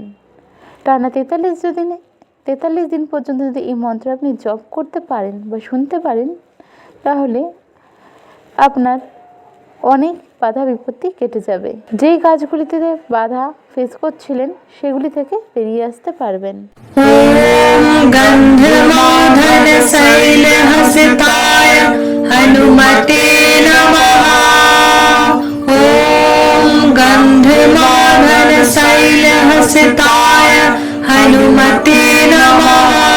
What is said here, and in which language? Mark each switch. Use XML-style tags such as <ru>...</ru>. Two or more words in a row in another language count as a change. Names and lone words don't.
<bn>টানা 43 দিন পর্যন্ত যদি এই মন্ত্র আপনি জপ করতে পারেন বা শুনতে পারেন, তাহলে আপনার অনেক বাধা বিপত্তি কেটে যাবে। যেই কাজগুলিতে বাধা ফেস করছিলেন সেগুলি থেকে বেরিয়ে আসতে পারবেন।</bn> <sa>ওম গন্ধমাদন শৈলহস্তায় হনুমতে নমঃ। ওম গন্ধমাদন শৈলহস্তায় হনুমতে নমঃ।</sa>